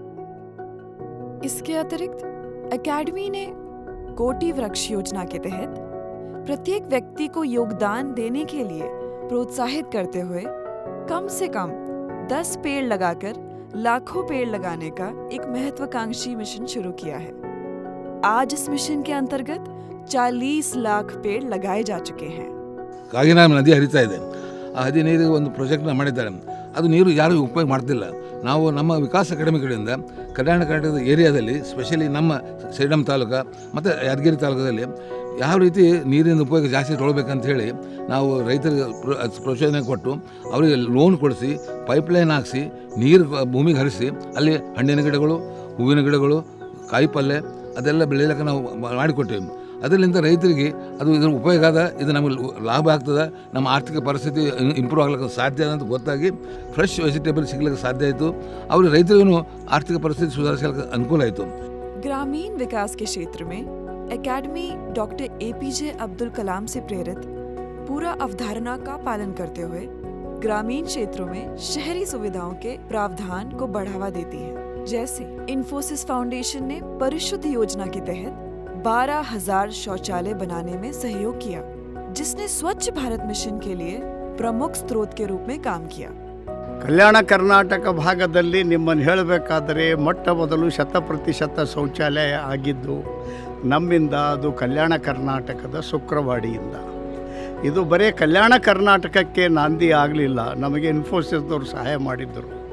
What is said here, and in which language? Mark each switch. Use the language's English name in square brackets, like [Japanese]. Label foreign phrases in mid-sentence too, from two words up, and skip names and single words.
[Hindi] इसके अतिरिक्त एकेडमी ने कोटि वृक्ष योजना के तहत प्रत्येक व्यक्ति को योगदान देने के लिए प्रोत्साहित करते हुए कम से कम 10 पेड़ लगाकर लाखों पेड़ लगाने का एक महत्वाकांक्षी मिशन शुरू किया है। आज इस मिशन के अंतर्गत 40 लाख पेड़ लगाए जा चुके हैं। [Kannada] ಕಾಗಿನಾಮ ನದಿ ಹರಿತಾ ಇದೆ. ಆ 15 ಒಂದು ಪ್ರಾಜೆಕ್ಟ್ನ ಮಾಡಿದ್ದಾರೆ. ಅದು ನೀರು ಯಾರೂ ಉಪಯೋಗ ಮಾಡ್ತಿಲ್ಲ. ನಾವು ನಮ್ಮ ವಿಕಾಸ ಅಕಾಡೆಮಿ ಕಡೆಯಿಂದ ಕಲ್ಯಾಣ ಕರ್ನಾಟಕದ ಏರಿಯಾದಲ್ಲಿ, ಸ್ಪೆಷಲಿ ನಮ್ಮ ಸೇಡಂ ತಾಲೂಕು ಮತ್ತು ಯಾದಗಿರಿ ತಾಲೂಕದಲ್ಲಿ ಯಾವ ರೀತಿ ನೀರಿನ ಉಪಯೋಗ ಜಾಸ್ತಿ ತೊಗೊಳ್ಬೇಕಂತ ಹೇಳಿ ನಾವು ರೈತರಿಗೆ ಪ್ರೋತ್ಸಾಹನೆ ಕೊಟ್ಟು ಅವರಿಗೆ ಲೋನ್ ಕೊಡಿಸಿ, ಪೈಪ್ಲೈನ್ ಹಾಕಿಸಿ, ನೀರು ಭೂಮಿಗೆ ಹರಿಸಿ, ಅಲ್ಲಿ ಹಣ್ಣಿನ ಗಿಡಗಳು, ಹೂವಿನ ಗಿಡಗಳು, ಕಾಯಿಪಲ್ಯ ಅದೆಲ್ಲ ಬೆಳೆಯಲಿಕ್ಕೆ ನಾವು ಮಾಡಿಕೊಟ್ಟೇವೆ. ಅದರಿಂದ ರೈತರಿಗೆ ಅದು ಇದರ ಉಪಯೋಗ ಆದ, ಇದು ನಮಗೆ ಲಾಭ ಆಗ್ತದೆ, ನಮ್ಮ ಆರ್ಥಿಕ ಪರಿಸ್ಥಿತಿ ಇಂಪ್ರೂವ್ ಆಗ್ಲಿಕ್ಕೆ ಸಾಧ್ಯ ಅಂತ ಗೊತ್ತಾಗಿ [English] fresh vegetable [Kannada] ಸಿಗ್ಲಿಕ್ಕೆ ಸಾಧ್ಯ ಆಯಿತು. ಅವ್ರಿಗೆ ರೈತರಿಗೂ ಆರ್ಥಿಕ ಪರಿಸ್ಥಿತಿ ಸುಧಾರಿಸಲಿಕ್ಕೆ ಅನುಕೂಲ ಆಯಿತು. [Hindi] ग्रामीण विकास के क्षेत्र में एकेडमी डॉक्टर APJ अब्दुल कलाम से प्रेरित पूरा अवधारणा का पालन करते हुए ग्रामीण क्षेत्रों में शहरी सुविधाओं के प्रावधान को बढ़ावा देती है। जैसे इन्फोसिस फाउंडेशन ने परिशुद्ध योजना के तहत 12,000 शौचालय बनाने में सहयोग किया, जिसने स्वच्छ भारत मिशन के लिए प्रमुख स्रोत के रूप में काम किया। [Kannada] ಕಲ್ಯಾಣ ಕರ್ನಾಟಕ ಭಾಗದಲ್ಲಿ ನಿಮ್ಮನ್ನು ಹೇಳಬೇಕಾದರೆ ಮೊಟ್ಟ ಮೊದಲು 100% ಶೌಚಾಲಯ ಆಗಿದ್ದು ನಮ್ಮಿಂದ, ಅದು ಕಲ್ಯಾಣ ಕರ್ನಾಟಕದ ಶುಕ್ರವಾಡಿಯಿಂದ. ಇದು ಬರೀ ಕಲ್ಯಾಣ ಕರ್ನಾಟಕಕ್ಕೆ ನಾಂದಿ ಆಗಲಿಲ್ಲ, ನಮಗೆ ಇನ್ಫೋಸಿಸ್ದವರು ಸಹಾಯ ಮಾಡಿದ್ದರು.